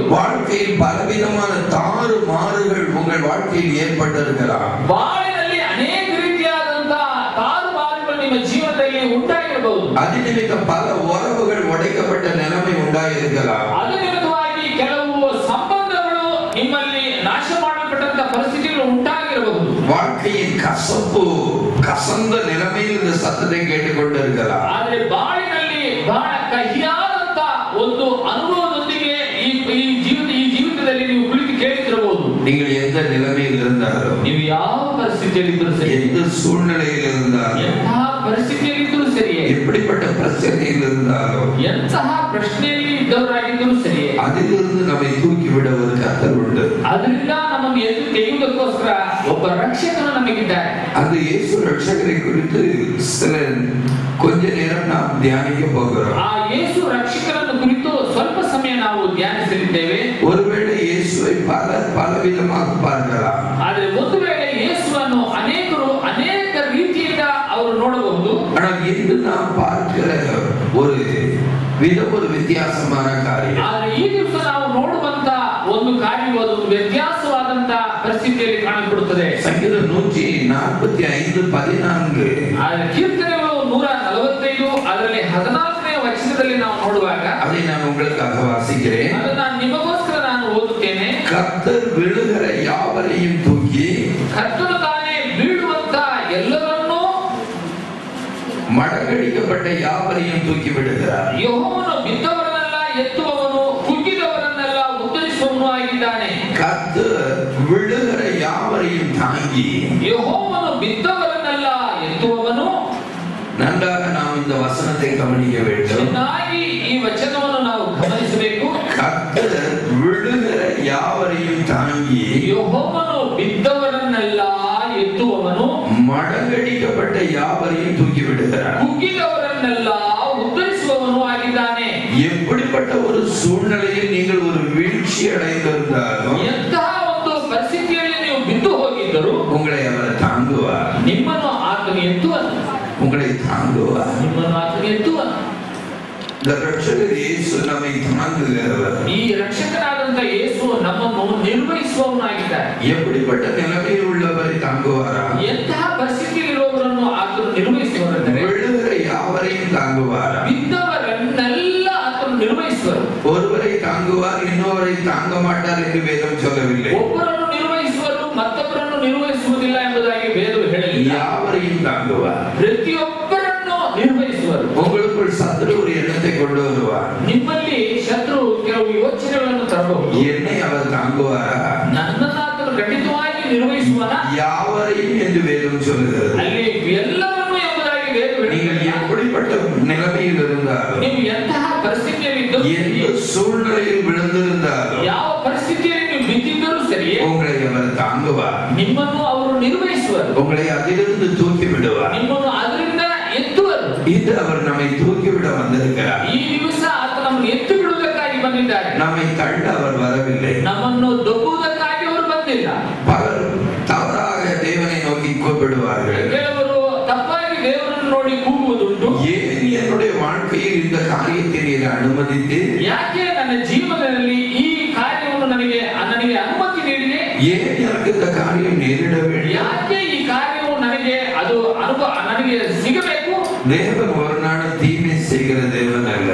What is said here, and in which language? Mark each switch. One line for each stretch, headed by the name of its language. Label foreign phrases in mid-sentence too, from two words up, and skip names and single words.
Tamil: வாழ்க்கையில் பலவிதமான தாறுமாறுகள் உங்கள் வாழ்க்கையில் ஏற்பட்டிருக்கலாம்.
Kannada: ಬಾಳಿನಲ್ಲಿ ಅನೇಕ ರೀತಿಯಾದಂತಹ ತಾರುಮಾರುಗಳು ನಿಮ್ಮ ಜೀವನದಲ್ಲಿ ಉಂಟಾಗಿರಬಹುದು.
Tamil: அது நிமித்தம் பல உறவுகள் உடைக்கப்பட்ட நிலைமை உண்டாயிருக்கலாம்.
Kannada: ಅದು ನಿಮಿತ್ತವಾಗಿ ಕೆಲವು ಸಂಬಂಧಗಳು ನಿಮ್ಮಲ್ಲಿ ನಾಶ ಮಾಡಲ್ಪಟ್ಟಂತ ಪರಿಸ್ಥಿತಿಗಳು ಉಂಟಾಗಿರಬಹುದು.
Tamil: வாழ்க்கையின் கசப்பு கசந்த நிலைமையில் இந்த சத்தத்தை கேட்டுக்கொண்டிருக்கலாம்.
Kannada: ಆದರೆ ಬಾಳಿನಲ್ಲಿ ಬಹಳ ಕಹಿಯಾದಂತ ಒಂದು ಅನುಭವದೊಂದಿಗೆ ಈ ಜೀವಿತದಲ್ಲಿ ನೀವು ಕುಳಿತು ಕೇಳುತ್ತಿರಬಹುದು.
Tamil: நீங்கள் எந்த நிலைமையில் இருந்தாலும்,
Kannada: ನೀವು ಯಾವ ಪರಿಸ್ಥಿತಿಯಲ್ಲಿ ಇದ್ದರೂ ಸರಿ,
Tamil: எந்த சூழ்நிலையில் இருந்தாலும்,
Kannada: ಎಂತಹ ಪರಿಸ್ಥಿತಿಯಲ್ಲಿ ಇದ್ದರೂ ಸರಿಯೇ,
Tamil: எப்படிப்பட்ட பிரச்சனையில் இருந்தாலும்,
Kannada: ಎಂತಹ ಪ್ರಶ್ನೆಯಲ್ಲಿ ಇದ್ದವರಾಗಿದ್ದರೂ ಸರಿಯೇ,
Tamil: அதிலிருந்து நம்மை தூக்கி விட ஒரு கர்த்தர் உண்டு.
Kannada: ಅದರಿಂದ ನಮ್ಮನ್ನು ಎದ್ದು ತೆಗೆಯುವುದಕ್ಕೋಸ್ಕರ ಒಬ್ಬ ರಕ್ಷಕನು ನಮಗಿದ್ದಾರೆ.
Tamil: அந்த இயேசு ரட்சகரை குறித்து கொஞ்ச நேரம் நாம் தியானிக்க போகிறோம்.
Kannada: ಆ ಯೇಸು ರಕ್ಷಕರನ್ನು ಕುರಿತು ಸ್ವಲ್ಪ ಸಮಯ ನಾವು ಧ್ಯಾನಿಸಲಿದ್ದೇವೆ.
Tamil: ஒருவேளை இயேசுவை பலவிதமாக பார்க்கலாம்.
Kannada: ಆದರೆ ಒಂದು ವೇಳೆ ಯೇಸುವನ್ನು ಅನೇಕರು ಅನೇಕ ರೀತಿಯಿಂದ ಅವರು ನೋಡಬಹುದು.
Tamil: ஆனால் இன்று நாம் பார்க்கிற ஒரு வித்தியாசமான காரியம்.
Kannada: ಆದರೆ ಈ ದಿವಸ ನಾವು ನೋಡುವಂತ ಒಂದು ಕಾರ್ಯವು ಒಂದು ವ್ಯತ್ಯಾಸವಾದಂತ ಪರಿಸ್ಥಿತಿಯಲ್ಲಿ ಕಾಣಲ್ಪಡುತ್ತದೆ. ಸಂಗೀತ 145:14 ಆದರೆ ಕೀರ್ತನೆಗಳು 145 ಅದರಲ್ಲಿ 14ನೇ ವಚನದಲ್ಲಿ ನಾವು ನೋಡುವಾಗ
Tamil: அதை நான் உங்களுக்காக வாசிக்கிறேன்.
Kannada: ಅದನ್ನ ನಿಮಗೋಸ್ಕರ ನಾನು ಓದುತ್ತೇನೆ.
Tamil: கர்த்தர் விழுகிற யாவரையும் தூக்கி,
Kannada: ಕರ್ತನು ತಾನೇ ಬೀಳುವಂತ ಎಲ್ಲರನ್ನೂ,
Tamil: மடங்கடிக்கப்பட்ட யாவரையும் தூக்கி விடுகிறார்.
Kannada: ಯೆಹೋವನು ಬಿದ್ದವರನ್ನೆಲ್ಲ ಎತ್ತುವವನು, ಕುಗ್ಗಿದವರನ್ನೆಲ್ಲ ಉತ್ತರಿಸುವವನು ಆಗಿದ್ದಾನೆ.
Tamil: கர்த்தர் விழுகிற யாவரையும் தாங்கி,
Kannada: ಯೆಹೋವನು ಬಿದ್ದವರನ್ನೆಲ್ಲ ಎತ್ತುವವನು.
Tamil: நன்றாக நாம் இந்த வசனத்தை கவனிக்க வேண்டும்.
Kannada: ಚೆನ್ನಾಗಿ ಈ ವಚನವನ್ನು ನಾವು ಗಮನಿಸಬೇಕು.
Tamil: கர்த்தர் விழுகிற யாவரையும் தாங்கி,
Kannada: ಯೆಹೋವನು ಬಿದ್ದವರನ್ನೆಲ್ಲ ಎತ್ತುವವನು,
Tamil: மடங்கடிக்கப்பட்ட யாவரையும் தூக்கி விடுகிறார்.
Kannada: ಕುಗ್ಗಿದವರನ್ನೆಲ್ಲ ಬಿದ್ದವರನ್ನೆಲ್ಲ ಉದ್ಧರಿಸುವವನು ಆಗಿದ್ದಾನೆ.
Tamil: எப்படிப்பட்ட ஒரு சூழ்நிலையில் நீங்கள் ஒரு வீழ்ச்சி அடைந்திருந்தாலும்
Kannada: ಎಂತಹ ಒಂದು ಪರಿಸ್ಥಿತಿಯಲ್ಲಿ ನೀವು ಬಿದ್ದು ಹೋಗಿದ್ದರು
Tamil: உங்களை அவர் தாங்குவார்.
Kannada: ನಿಮ್ಮನ್ನು ಆತನು ಎತ್ತುವನು.
Tamil: உங்களை தாங்குவார்.
Kannada: ನಿಮ್ಮನ್ನು ಆತನು ಎತ್ತುವನು.
Tamil: இந்த ரட்சகர் இயேசு நம்மை தாங்குகிறவர்.
Kannada: ಈ ರಕ್ಷಕನಾದಂತ ಯೇಸು ನಮ್ಮನ್ನು ನಿರ್ವಹಿಸುವವನಾಗಿದ್ದಾರೆ.
Tamil: எப்படிப்பட்ட நிலைமையில் உள்ளவரை தாங்குவாரா?
Kannada: ಎಂತಹ ಪರಿಸ್ಥಿತಿಯಲ್ಲಿರುವವರನ್ನು ಆತನು ನಿರ್ವಹಿಸುವವರೆಂದರೆ
Tamil: விழுகிற யாவரையும் தாங்குவாரா?
Kannada: ಬಿದ್ದವರನ್ನೆಲ್ಲ ಆತನು ನಿರ್ವಹಿಸುವರು.
Tamil: ஒருவரை தாங்குவார், இன்னொருவரை தாங்க மாட்டார் என்று வேதம் சொல்லவில்லை.
Kannada: ಒಬ್ಬರನ್ನು ನಿರ್ವಹಿಸುವರು, ಮತ್ತೊಬ್ಬರನ್ನು ನಿರ್ವಹಿಸುವುದಿಲ್ಲ ಎಂಬುದಾಗಿ ವೇದವು ಹೇಳಲಿಲ್ಲ.
Tamil: யாவரையும் தாங்குவார்.
Kannada: ಪ್ರತಿಯೊಬ್ಬರನ್ನು ನಿರ್ವಹಿಸುವರು.
Tamil: உங்களுக்குள் சத்துரு ஒரு எண்ணத்தை கொண்டு வருவார்.
Kannada: ನಿಮ್ಮಲ್ಲಿ ಶತ್ರು ಕೆಲವು ಯೋಚನೆಗಳನ್ನು ತರಬಹುದು.
Tamil: என்னை அவர் தாங்குவாரா?
Kannada: ನನ್ನನ್ನು ಆತನು ಖಂಡಿತವಾಗಿ ನಿರ್ವಹಿಸುವನ?
Tamil: யாவரையும் என்று வேதம் சொல்லுகிறது.
Kannada: ಅಲ್ಲಿ ಎಲ್ಲರನ್ನು ಎಂಬುದಾಗಿ ವೇದ
Tamil: நீங்கள் எப்படிப்பட்ட நிலைமையில் இருந்தாலும்,
Kannada: ನೀವು ಎಂತಹ ಪರಿಸ್ಥಿತಿಯಲ್ಲಿದ್ದು,
Tamil: எந்த சூழ்நிலையில் விழுந்திருந்தாலும்,
Kannada: ಯಾವ ಪರಿಸ್ಥಿತಿಯಲ್ಲಿ ನೀವು ಬಿದ್ದಿದ್ದರೂ ಸರಿಯೇ
Tamil: உங்களை அவர் தாங்குவார்.
Kannada: ನಿಮ್ಮನ್ನು ಅವರು ನಿರ್ವಹಿಸುವರು.
Tamil: உங்களை அதிலிருந்து தூக்கி விடுவார்.
Kannada: ನಿಮ್ಮನ್ನು ಅದರಿಂದ ಎತ್ತುವರು.
Tamil: இது அவர் நம்மை தூக்கிவிட வந்திருக்கிறார்.
Kannada: ಈ ದಿವಸ ಆತ ನಮ್ಮನ್ನು ಎತ್ತು ಬಿಡುವುದಕ್ಕಾಗಿ ಬಂದಿದ್ದಾರೆ.
Tamil: நம்மை தள்ள அவர் வரவில்லை.
Kannada: ನಮ್ಮನ್ನು ದೊಬ್ಬುವುದಕ್ಕಾಗಿ ಅವರು ಬಂದಿಲ್ಲ.
Tamil: பலர் தவறாக தேவனை நோக்கி கூப்பிடுவார்கள்.
Kannada: ಕೆಲವರು ತಪ್ಪಾಗಿ ದೇವರನ್ನು ನೋಡಿ ಕೂಗುವುದುಂಟು.
Tamil: ஏன் என்னுடைய வாழ்க்கையில் இந்த காரியத்தை நீர் அனுமதித்து,
Kannada: ಯಾಕೆ ನನ್ನ ಜೀವನದಲ್ಲಿ ಈ ಕಾರ್ಯವನ್ನು ನನಗೆ ಅನುಮತಿ ನೀಡಿದೆ?
Tamil: ஏன் எனக்கு இந்த காரியம் நேரிட வேண்டும்?
Kannada: ಯಾಕೆ ಈ ಕಾರ್ಯವು ನನಗೆ ನನಗೆ ಸಿಗಬೇಕು?
Tamil: தேவன் ஒரு நாள் தீமை செய்கிற தேவன் அல்ல.